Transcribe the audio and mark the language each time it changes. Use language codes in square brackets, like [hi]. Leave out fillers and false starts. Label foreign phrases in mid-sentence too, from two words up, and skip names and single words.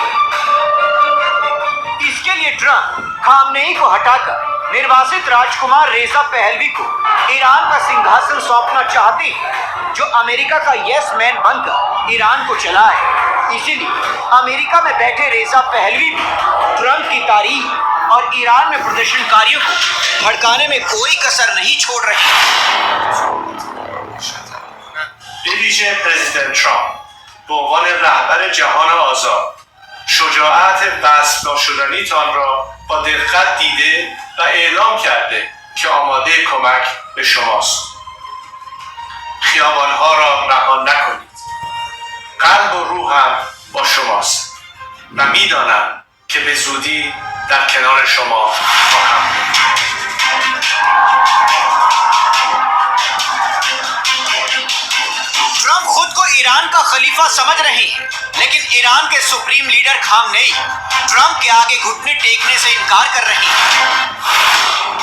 [hi] इसके लिए ट्रंप खामनेई को हटाकर निर्वासित राजकुमार रेजा पहलवी को ईरान का सिंहासन सौंपना चाहते हैं, जो अमेरिका का [en] yes man [hi] बनकर ईरान को चलाए। इसीलिए अमेरिका में बैठे रेजा पहलवी भी ट्रंप की तारीफ और ईरान में प्रदर्शनकारियों को भड़काने में कोई कसर नहीं छोड़ रहे। [fa] بویژه پرزیدنت ترامپ به عنوان رهبر جهان آزاد شجاعت وصف ناشدنیتان را با دقت دیده و اعلام کرده که آماده کمک به شماست. خیابانها را رها نکنید. قلب و روحم با شماست و میدانم که به زودی در کنار شما خواهم بود. [hi] ट्रंप खुद को ईरान का खलीफा समझ रहे हैं, लेकिन ईरान के सुप्रीम लीडर खामनेई ट्रंप के आगे घुटने टेकने से इनकार कर रहे हैं।